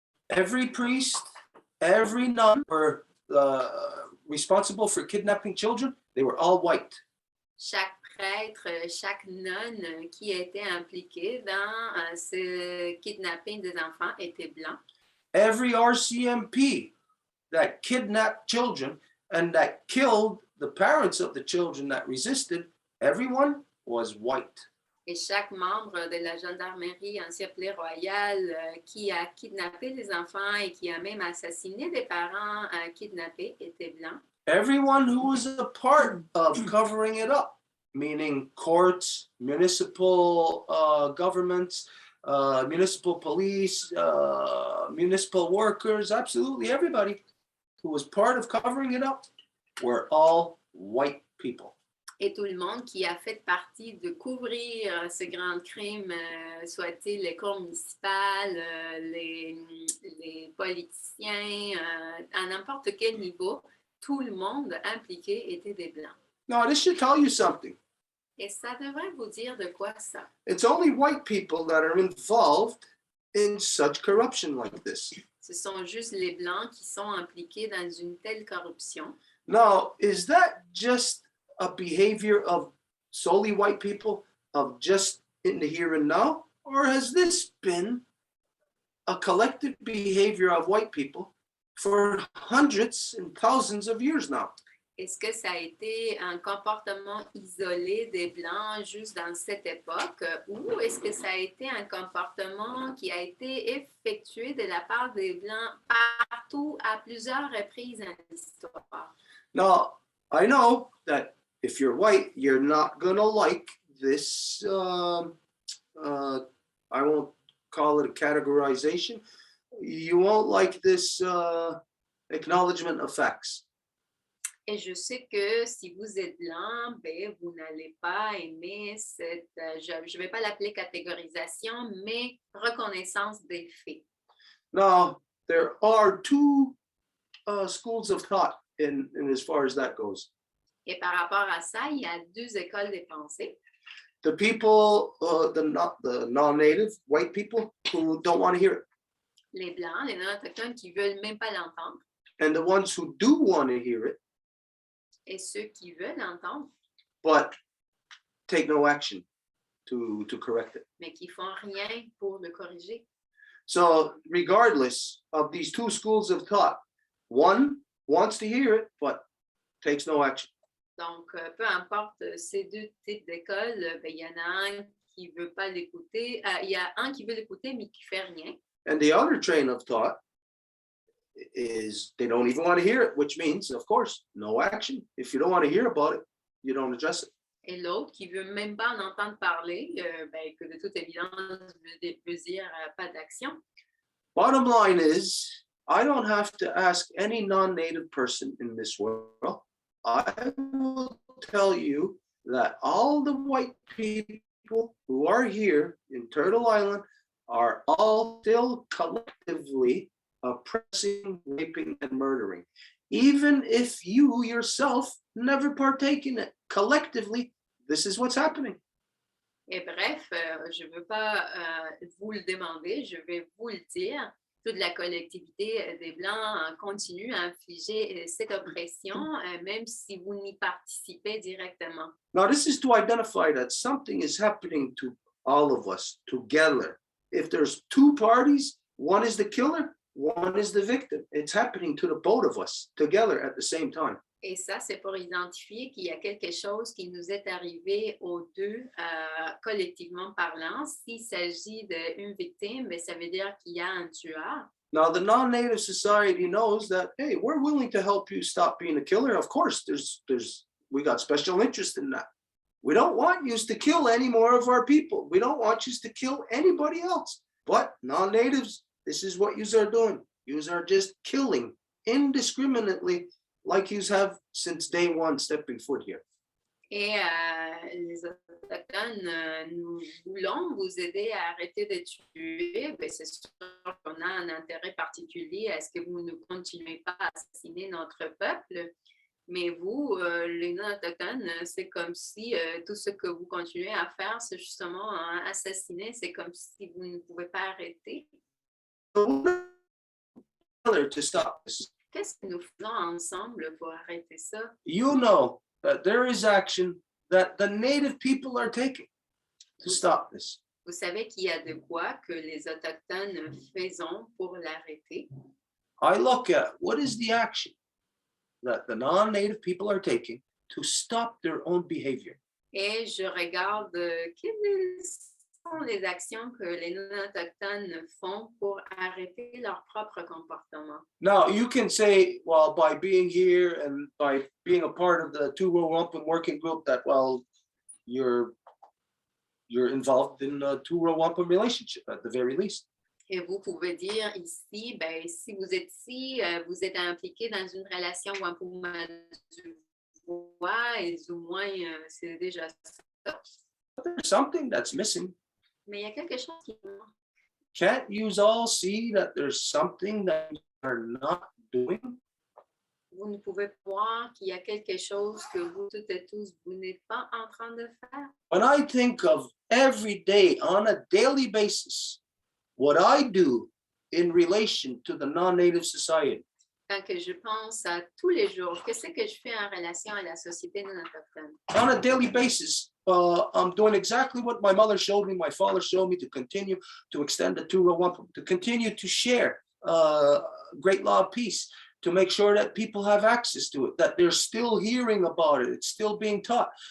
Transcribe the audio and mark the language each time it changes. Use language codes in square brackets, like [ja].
[en] Every priest, every nun were responsible for kidnapping children. They were all white. [fr] chaque prêtre, chaque nonne qui était impliqué dans ce kidnapping des enfants était blanc. [en] Every RCMP that kidnapped children and that killed the parents of the children that resisted, everyone was white. [fr] Et chaque membre de la gendarmerie en siècle royal qui a kidnappé des enfants et qui a même assassiné des parents kidnappés était blanc. [en] Everyone who was a part of covering it up, meaning courts, municipal governments, municipal police, municipal workers, absolutely everybody who was part of covering it up were all white people. [fr] Et tout le monde qui a fait partie de couvrir ce grand crime, soit-il les cours municipales, les politiciens, à n'importe quel niveau, tout le monde impliqué était des Blancs. [en] Now, this should tell you something. [fr] Et ça devrait vous dire de quoi ça? [en] It's only white people that are involved in such corruption like this. [fr] Ce sont juste les Blancs qui sont impliqués dans une telle corruption. [en] Now, is that just a behavior of solely white people, of just in the here and now? Or has this been a collective behavior of white people for hundreds and thousands of years now? [fr] Est-ce que ça a été un comportement isolé des Blancs juste dans cette époque ou est-ce que ça a été un comportement qui a été effectué de la part des Blancs partout à plusieurs reprises dans l'histoire? [en] Now, I know that if you're white, you're not going to like this, I won't call it a categorization. You won't like this acknowledgement of facts. [fr] Et je sais que si vous êtes blanc, ben, vous n'allez pas aimer cette, je ne vais pas l'appeler catégorisation, mais reconnaissance des faits. [en] Now, there are two schools of thought in as far as that goes. [fr] Et par rapport à ça, il y a deux écoles de pensée. [en] The people, the non-native white people who don't want to hear it, [fr] Les blancs, les non-autochtones qui ne veulent même pas l'entendre, [en] and the ones who do want to hear it, [fr] et ceux qui veulent l'entendre, [en] but take no action to correct it. [fr] mais qui ne font rien pour le corriger. [en] So regardless of these two schools of thought, one wants to hear it, but takes no action. [fr] Donc, peu importe ces deux types d'écoles, ben, il y en a un qui veut pas l'écouter, il y a un qui veut l'écouter mais qui fait rien. [en] And the other train of thought is they don't even want to hear it, which means, of course, no action. If you don't want to hear about it, you don't address it. [fr] Et l'autre qui veut même pas en entendre parler, ben, que de toute évidence veut dire pas d'action. [en] Bottom line is, I don't have to ask any non-native person in this world. I will tell you that all the white people who are here in Turtle Island are all still collectively oppressing, raping, and murdering. Even if you yourself never partake in it, collectively, this is what's happening. [fr] Et bref, je ne veux pas vous le demander, je vais vous le dire. Toute la collectivité des Blancs continue à infliger cette oppression, même si vous n'y participez directement. [en] Now, this is to identify that something is happening to all of us together. If there's two parties, one is the killer, one is the victim. It's happening to the both of us together at the same time. [fr] Et ça, c'est pour identifier qu'il y a quelque chose qui nous est arrivé aux deux, collectivement parlant. S'il s'agit d'une victime, bien, ça veut dire qu'il y a un tueur. [en] Now, the non-native society knows that, hey, we're willing to help you stop being a killer. Of course, we got special interest in that. We don't want you to kill any more of our people. We don't want you to kill anybody else. But non-natives, this is what yous are doing. Yous are just killing indiscriminately, like you have since day one stepping foot here. [fr] Et les Autochtones, nous voulons vous aider à arrêter de tuer. Bien, c'est sûr qu'on a un intérêt particulier à ce que vous ne continuez pas à assassiner notre peuple. Mais vous, les non-autochtones, c'est comme si tout ce que vous continuez à faire, c'est justement assassiner. C'est comme si vous ne pouvez pas arrêter. [en] To stop this. [fr] Qu'est-ce que nous faisons ensemble pour arrêter ça? [en] You know that there is action that the native people are taking to stop this. [fr] Vous savez qu'il y a de quoi que les Autochtones faisons pour l'arrêter. [en] I look at what is the action that the non-native people are taking to stop their own behavior. [fr] Et je regarde quelles sont les actions que les non-autochtones font pour arrêter leur propre comportement. [en] Now, you can say, well, by being here and by being a part of the Two Wampum working group, that, well, you're involved in a Two Wampum relationship at the very least. [fr] Et vous pouvez dire ici, ben, si vous êtes ici, vous êtes impliqué dans une relation Wampum du Voies, et du moins, c'est déjà ça. [en] There's something that's missing. [fr] Mais il y a quelque chose qui manque. [en] Can't you all see that there's something that you are not doing? [fr] Vous ne pouvez voir qu'il y a quelque chose que vous toutes et tous, vous n'êtes pas en train de faire. [en] When I think of every day, on a daily basis, what I do in relation to the non-native society, [fr] Quand que je pense à tous les jours, qu'est-ce que je fais en relation à la société non autochtone? [en] on a daily basis, I'm doing exactly what my mother showed me, my father showed me, to continue to extend the Two Wampum, to continue to share great law of peace, to make sure that people have access to it, that they're still hearing about it, it's still being taught.